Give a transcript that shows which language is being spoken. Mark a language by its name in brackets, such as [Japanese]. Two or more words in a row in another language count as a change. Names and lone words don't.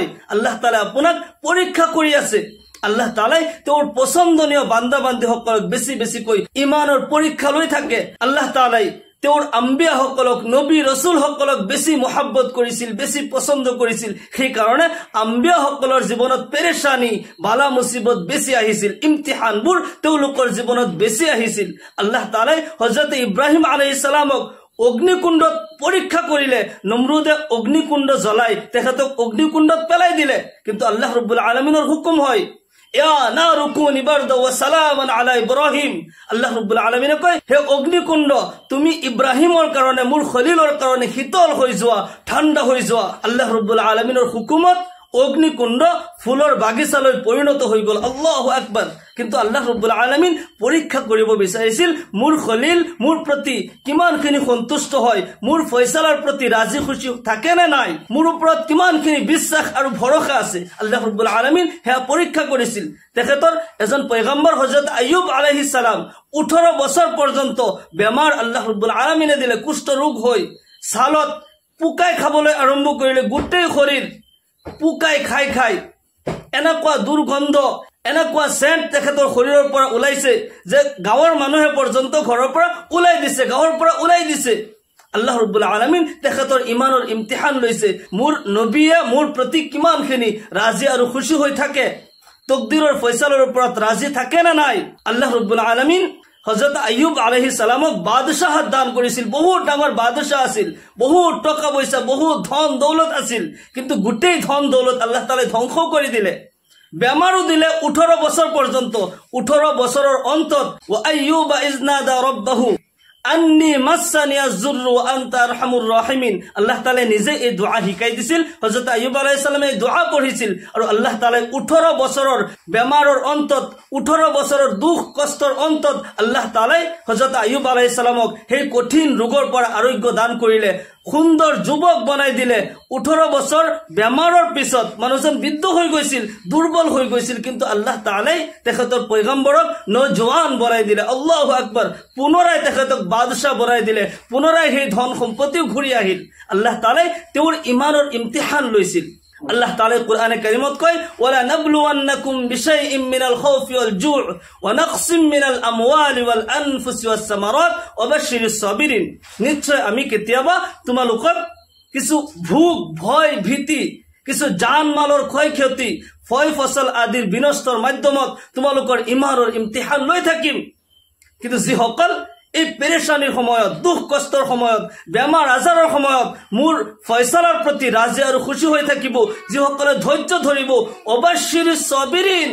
[Assamese] আল্লাহ তাআলাই আপোনাক পৰীক্ষা কৰি আছে। আল্লাহ তাআলাই তেওঁৰ পছন্দনীয় বান্দা বান্দিসকলক বেছি বেছিকৈ ইমানৰ পৰীক্ষা লৈ থাকে। আল্লাহ তাআলাই তেওঁৰ আম্বিয়া সকলক, নবী ৰসুল সকলক বেছি মুহাব্বত কৰিছিল, বেছি পছন্দ কৰিছিল। সেই কাৰণে আম্বিয়া সকলৰ জীৱনত পেৰেশানি বালা মুসিবত বেছি আহিছিল, ইমতিহানবোৰ তেওঁলোকৰ জীৱনত বেছি আহিছিল। আল্লাহ তাআলাই হযরত ইব্রাহিম [Arabic] عليه السلام [Assamese] অগ্নিকুণ্ডত পৰীক্ষা কৰিলে, নমৰুদে অগ্নিকুণ্ড জ্বলাই তেখেতক অগ্নিকুণ্ডত পেলাই দিলে, কিন্তু আল্লাহ ৰব্বুল আলামিনৰ হুকুম হয় [Arabic] يا نار كوني بردا وسلاما على إبراهيم. [Assamese] আল্লাহ রব্বুল আলামিনে কয়, হে অগ্নিকুণ্ড তুমি ইব্রাহিমৰ কাৰণে, মোৰ খলিলৰ কাৰণে শীতল হৈ যোৱা, ঠাণ্ডা হৈ যোৱা। আল্লাহ রব্বুল আলামিনৰ হুকুমত অগ্নিকুণ্ড ফুলৰ বাগিচালৈ পৰিণত হৈ গল। [Arabic] الله أكبر. [Assamese] কিন্তু আল্লাহ রব্বুল আলামিন পৰীক্ষা কৰিব বিচাৰিছিল মোৰ খলিল মোৰ প্ৰতি কিমানখিনি সন্তুষ্ট হয়, মোৰ ফয়সালাৰ প্ৰতি ৰাজি খুশি থাকে না নাই, মোৰ ওপৰত কিমানখিনি বিশ্বাস আৰু ভৰসা আছে। আল্লাহ রব্বুল আলামিন হেয়া পৰীক্ষা কৰিছিল। তেখেতৰ এজন পয়গম্বৰ হযরত আইয়ুব [Arabic] عليه السلام [Assamese] 18 বছৰ পৰ্যন্ত বেমাৰ আল্লাহ রব্বুল আলামিনে দিলে, কুষ্ঠ ৰোগ হৈ ছালত পুকাই খাবলৈ আৰম্ভ কৰিলে, গোটেই শৰীৰ পুকাই খাই খাই এনেকুৱা দুৰ্গন্ধ, এনেকুৱা সেন্ট তেখেতৰ শৰীৰৰ পৰা ওলাইছে যে গাঁৱৰ মানুহে পৰ্যন্ত ঘৰৰ পৰা ওলাই দিছে, গাঁৱৰ পৰা ওলাই দিছে। আল্লাহ রব্বুল আলামিন তেখেতৰ ইমানৰ ইমতিহান লৈছে, মোৰ নবীয়ে মোৰ প্ৰতি কিমানখিনি ৰাজি আৰু খুশি হৈ থাকে, তকদিৰৰ ফয়সালাৰ ওপৰত ৰাজি থাকে না নাই। আল্লাহ রব্বুল আলামিন হযরত আইয়ুব [Arabic] عليه السلام [Assamese] বাদশাহত দান কৰিছিল, বহুত ডাঙৰ বাদশাহ আছিল, বহুত টকা পইচা, বহুত ধন দৌলত আছিল, কিন্তু গোটেই ধন দৌলত আল্লাহ তাআলাই ধ্বংস কৰি দিলে। বেমাৰো দিলে 18 বছৰ পৰ্যন্ত। 18 বছৰৰ অন্তত [Arabic] وأيوب إذ نادى ربه أني مسني الضر وأنت أرحم الراحمين. [Assamese] আল্লাহ তাআলা নিজে এই দোয়া শিকাই দিছিল, হযরত আইয়ুব [Arabic] عليه السلام [Assamese] এই দোয়া পঢ়িছিল, আৰু আল্লাহ তাআলা 18 বছৰৰ বেমাৰৰ অন্তত, 18 বছৰৰ দুখ কষ্টৰ অন্তত আল্লাহ তাআলা হযরত আইয়ুব [Arabic] عليه السلام [Assamese] সেই কঠিন ৰোগৰ পৰা আৰোগ্য দান কৰিলে, সুন্দৰ যুৱক বনাই দিলে। 18 বছৰ বেমাৰৰ পিছত মানুহজন বৃদ্ধ হৈ গৈছিল, দুৰ্বল হৈ গৈছিল, কিন্তু আল্লাহ তাআলাই তেখেতৰ পয়গম্বৰক নজওয়ান বনাই দিলে। [Arabic] الله أكبر. [Assamese] পুনৰাই তেখেতক বাদশাহ বনাই দিলে, পুনৰাই সেই ধন সম্পত্তিও ঘূৰি আহিল। আল্লাহ তাআলাই তেওঁৰ ইমানৰ ইমতিহান লৈছিল। আল্লাহ তাআলা কোরআনে কারিমত কয়, [Arabic] ولنبلونكم بشيء من الخوف والجوع ونقص من الأموال والأنفس والثمرات وبشر الصابرين. [Assamese] নিশ্চয় আমি কেতিয়াবা তোমালোকক কিছু ভোগ, ভয়, ভীতি, কিছু জান মালৰ ক্ষয়ক্ষতি, ফয় ফসল আদিৰ বিনষ্টৰ মাধ্যমত তোমালোকৰ ইমানৰ ইমতিহান লৈ থাকিম। কিন্তু যিসকল এই পেৰেশানিৰ সময়ত, দুখ কষ্টৰ সময়ত, বেমাৰ আজাৰৰ সময়ত মোৰ ফয়সালাৰ প্ৰতি ৰাজি আৰু খুশি হৈ থাকিব, যিসকলে ধৈৰ্য ধৰিব, [Arabic] وبشر الصابرين.